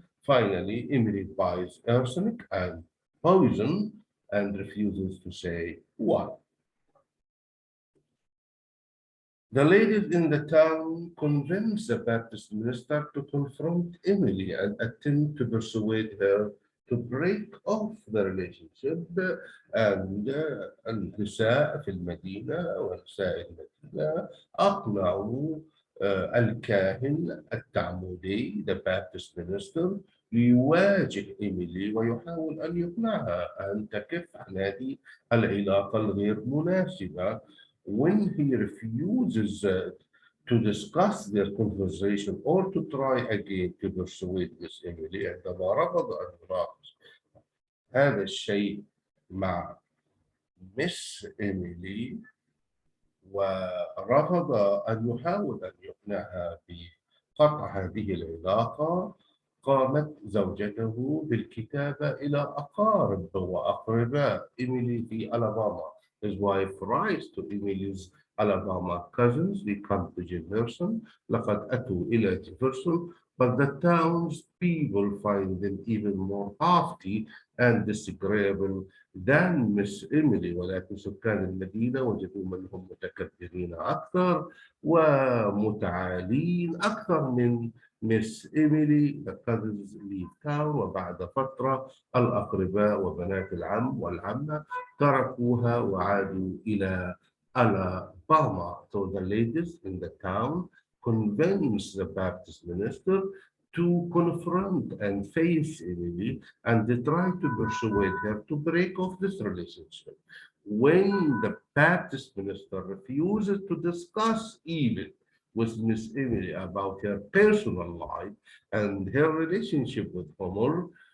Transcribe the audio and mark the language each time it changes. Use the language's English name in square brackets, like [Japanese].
[English] Finally, Emily buys arsenic and poison and refuses to say why. The ladies in the town convince the Baptist minister to confront Emily and attempt to persuade her to break off the relationship and [Arabic] النساء في المدينة ونساء المدينة أقنعوا الكاهن التعمدي [English] the Baptist minister [Arabic] ليواجه إيميلي ويحاول أن يقنعها أن تكف عن هذه العلاقة الغير مناسبة. [English] When he refuses to discuss their conversation or to try again to persuade Miss Emily [Arabic] عندما رفض أن يناقش هذا الشيء مع مس إيميلي ورفض أن يحاول أن يقنعها بقطع هذه العلاقة، قامت زوجته بالكتابة إلى أقارب وأقرباء إيميلي في ألاباما. [English] His wife writes to Emily's Alabama cousins. They come to Jefferson. [Arabic] لقد أتوا إلى جيفرسون. [English] But the townspeople find them even more haughty and disagreeable than Miss Emily. [Arabic] ولكن سكان المدينة وجدوا منهم متكبرين أكثر ومتعالين أكثر من مس إيميلي. [English] The cousins leave town [Arabic] وبعد فترة الأقرباء وبنات العم والعمة تركوها وعادوا إلى ألاباما. [English] So the ladies in the town convinced the Baptist minister to confront and face Emily and they try to persuade her to break off this relationship. When the Baptist minister refuses to discuss even with Miss Emily about her personal life and her relationship with Homer,